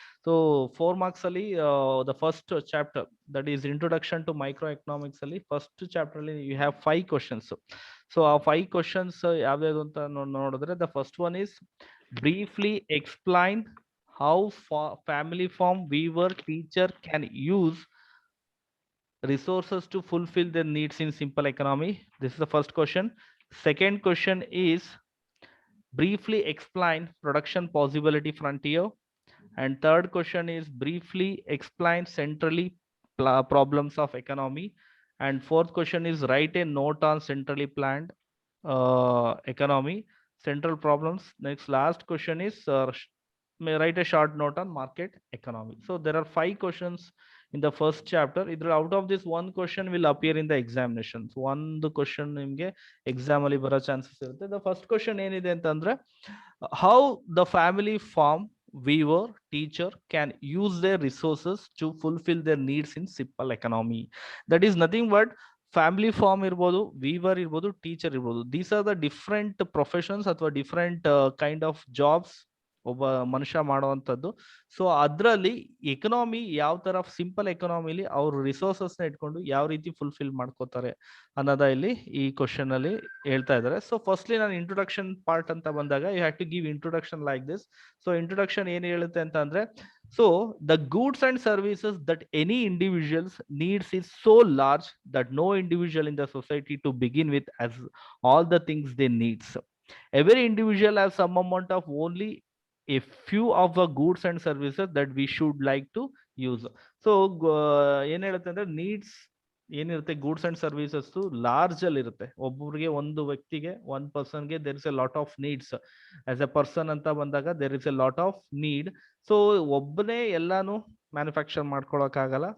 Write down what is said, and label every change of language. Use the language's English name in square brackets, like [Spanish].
[English] So 4 marks ಅಲ್ಲಿ the first chapter that is introduction to microeconomics ಅಲ್ಲಿ first chapter ಅಲ್ಲಿ you have 5 questions. So ಆ 5 questions [Kannada] ಯಾವ್ಯಾವ್ದು ಅಂತ ನೋಡಿದ್ರೆ [English] The first one is briefly explain how family farm weaver teacher can use resources to fulfill their needs in simple economy. This is the first question. Second question is briefly explain production possibility frontier. And third question is briefly explain centrally problems of economy. And fourth question is write a note on centrally planned economy central problems. Next last question is may write a short note on market economy. So there are 5 questions in the first chapter. Either out of this, one question will appear in the examinations. One the question [Kannada] nimge exam ali baro chances irutte. [English] The first question [Kannada] enide antandre [English] how the family farm weaver teacher can use their resources to fulfill their needs in simple economy. That is nothing but [Kannada] family farm ಇರ್ಬೋದು, Weaver ಇರ್ಬೋದು, teacher ಇರ್ಬೋದು. [English] these are the different professions ಅಥವಾ different kind of jobs [Kannada] ಒಬ್ಬ ಮನುಷ್ಯ ಮಾಡುವಂಥದ್ದು. So ಅದರಲ್ಲಿ economy ಯಾವ ತರ ಸಿಂಪಲ್ ಎಕನಾಮಿಲಿ ಅವ್ರ ರಿಸೋರ್ಸಸ್ ನ ಇಟ್ಕೊಂಡು ಯಾವ ರೀತಿ ಫುಲ್ಫಿಲ್ ಮಾಡ್ಕೋತಾರೆ ಅನ್ನೋದ ಇಲ್ಲಿ ಈ ಕ್ವಶನ್ ಅಲ್ಲಿ ಹೇಳ್ತಾ ಇದ್ದಾರೆ. [English] so firstly [Kannada] ನಾನು ಇಂಟ್ರೊಡಕ್ಷನ್ ಪಾರ್ಟ್ ಅಂತ ಬಂದಾಗ [English] You have to give introduction like this. So [Kannada] introduction ಏನ್ ಹೇಳುತ್ತೆ ಅಂತ ಅಂದ್ರೆ, [English] so the goods and services that any individuals needs is so large that no individual in the society to begin with has all the things they needs. Every individual has some amount of only a few of the goods and services that we should like to use. [Kannada] So ಏನ್ ಹೇಳುತ್ತೆ ಅಂದ್ರೆ needs ಏನಿರುತ್ತೆ goods and services large ಅಲ್ಲಿ ಇರುತ್ತೆ. ಒಬ್ಬರಿಗೆ ಒಂದು ವ್ಯಕ್ತಿಗೆ [English] One ಪರ್ಸನ್ಗೆ there is a lot of needs. As a person ಅಂತ ಬಂದಾಗ there is a lot of need. [Kannada] So ಒಬ್ಬನೇ ಎಲ್ಲಾನು ಮ್ಯಾನುಫ್ಯಾಕ್ಚರ್ ಮಾಡ್ಕೊಳಕ್ ಆಗಲ್ಲ.